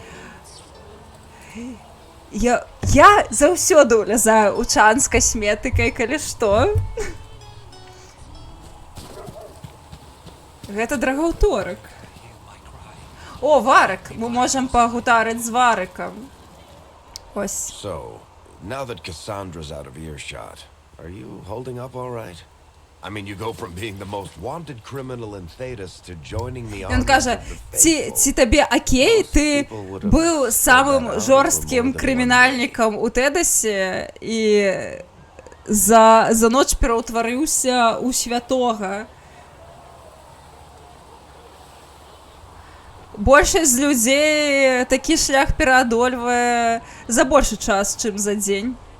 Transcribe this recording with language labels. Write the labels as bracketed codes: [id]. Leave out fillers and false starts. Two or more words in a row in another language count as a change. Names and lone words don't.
[be] Я заўсёды ўлязаю ў чан з касметыкай, калі што. Гэта драгаўторак. О, Варык! Мы можем пагутарыць з Варыкам. Ось. [en] So, now that Cassandra's out of earshot, are you holding up all right? I mean, you go from being the most wanted criminal in Thedas to joining the army. [be] Ён кажа, ці табе окей, ты быў самым жорсткім крымінальнікам у Тэдасе і за ноч пераўтварыўся ў святога. Большасць людзей такі шлях пераадольвае за большы час, чым за дзень.